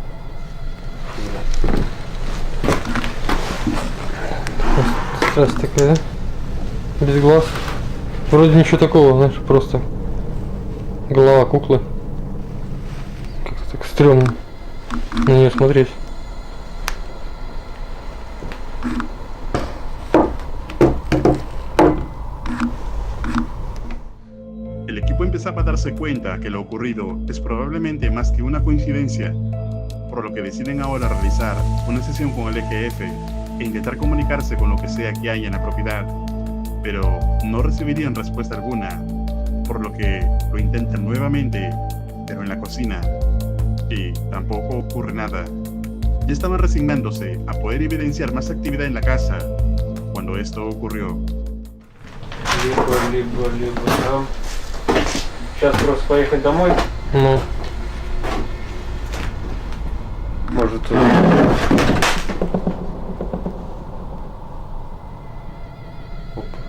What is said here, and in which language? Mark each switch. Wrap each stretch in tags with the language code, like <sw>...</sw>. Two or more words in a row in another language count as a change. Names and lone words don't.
<ru>Ага. страсть такая, да? Без глаз. Вроде ничего такого, знаешь, просто голова куклы. Как-то так стрёмно на нее смотреть.</ru> <es>El equipo empezaba a darse cuenta que lo ocurrido es probablemente más que una coincidencia, por lo que deciden ahora realizar una sesión con el EGF e intentar comunicarse con lo que sea que haya en la propiedad, pero no recibirían respuesta alguna, por lo que lo intentan nuevamente, pero en la cocina, y tampoco ocurre nada. Ya estaban resignándose a poder evidenciar más actividad en la casa cuando esto ocurrió.</es> <ru>Либо там. Сейчас просто поехать домой. Ну, Может, Оп.</ru>